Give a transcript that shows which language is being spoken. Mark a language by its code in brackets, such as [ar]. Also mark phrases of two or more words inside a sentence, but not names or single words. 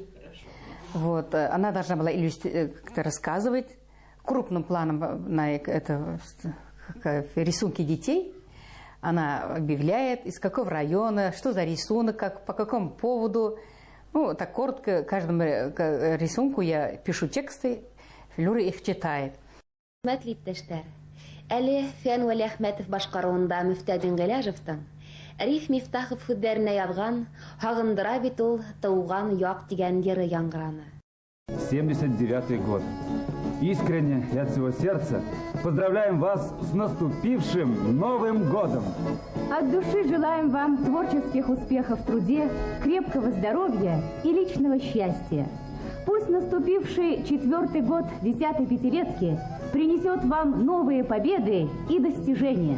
[ru] Вот, она должна была рассказывать крупным планом на это, рисунки детей. Она объявляет, из какого района, что за рисунок, по какому поводу. Ну, так коротко, каждому рисунку я пишу тексты, Флёра их читает. [ba] Әле Фән Вәли Әхмәтов башкаруында Мөфтәдин Гыйләҗевтән Риф Мифтахов хәбәренә язган «Һагындыра бит ул тауган як» дигән йыры яңгыраны. [ru] 79-й год. Искренне и от всего сердца поздравляем вас с наступившим Новым годом! От души желаем вам творческих успехов в труде, крепкого здоровья и личного счастья. Пусть наступивший 4-й год 10-й пятилетки принесет вам новые победы и достижения.